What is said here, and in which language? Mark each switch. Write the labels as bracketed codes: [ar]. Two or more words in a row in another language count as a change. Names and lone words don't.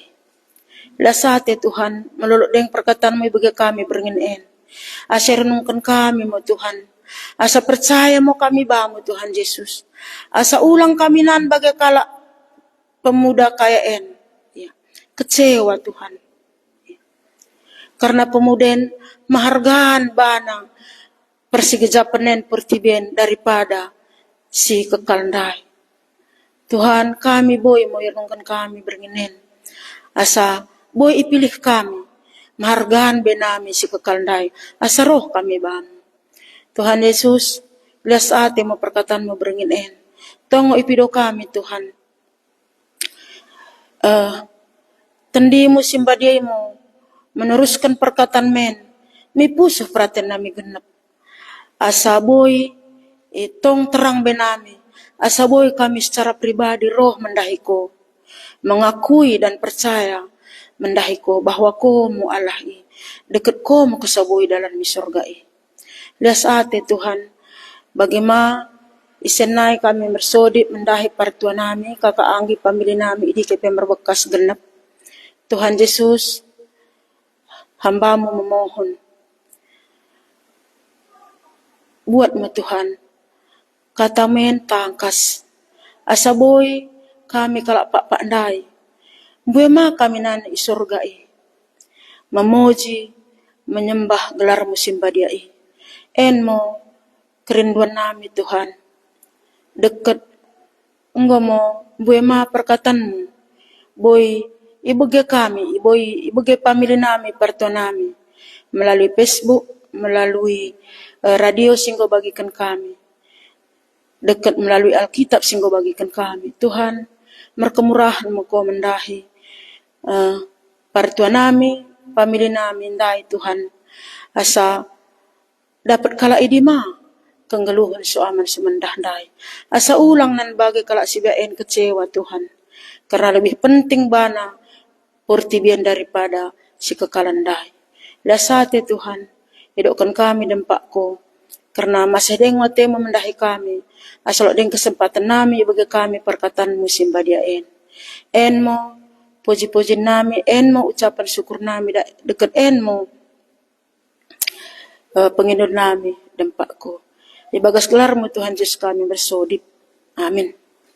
[btd] Lasate Tuhan, meluluk deng perkataanmu bagi kami beringin en, asa renungkan kami mo Tuhan, asa percaya mo kami bamu Tuhan Yesus, asa ulang kami nan bagai kala pemuda kaya en, ya. Kecewa Tuhan, ya. Karena pemuda mahargaan bana persigejapanen pertibian daripada si kekaldai. Tuhan kami boy mau renungkan kami beringinen, asa boy ipilih kami, mahargaan benami si kekaldai, asa roh kami bamu. Tuhan Yesus, lias ate mo perkataanmu beringinen, tongo ipido kami Tuhan, tendimu simbadiaimu meneruskan perkataan men, mi pusuh perhatian nami genep, asa boy itong terang benami, asa boy kami [id] secara pribadi [btd] roh mendahiko, [id] mengakui dan percaya [btd] mendahiko bahwa komu Allah deket komu kesaboy dalam mi surgai. Lias ate Tuhan, bagaimana isenai kami bersodit mendahi partua nami, kakak anggi pamilih nami idi kepe merbekas genep. Tuhan Yesus, [id] hambamu memohon, [btd] buat mo Tuhan, kata men tangkas, asa boy kami kalak pak pandai, buema kami nan isurgai, memuji, menyembah gelarmu simbadiai, enmo kerinduan nami Tuhan, deket enggo mo buema perkataanmu, boy ibege kami, boy ibege pamilih nami partua nami, melalui Facebook, melalui radio singgo bagikan kami, dekat melalui Alkitab singgo bagikan kami. Tuhan, merkemurahan-Mu ko mendahi partua nami, pamilih nami ndai Tuhan, asa dapat kala idima kenggeluhan soaman semendah ndai, asa ulang nan bagi kala sibaen kecewa Tuhan, [id] karena lebih penting [btd] bana pertibian daripada si kekalan ndai. Lasate Tuhan, hidupkan kami dempakku, karena masih deng wate memendahi kami, asal deng kesempatan nami bagi kami perkataanmu simbadiaen, enmo puji-puji nami, enmo [id] ucapan syukur [btd] nami dekat enmo penginur nami dempakku. Di bagas gelarmu Tuhan Yesus kami bersodip. Amin.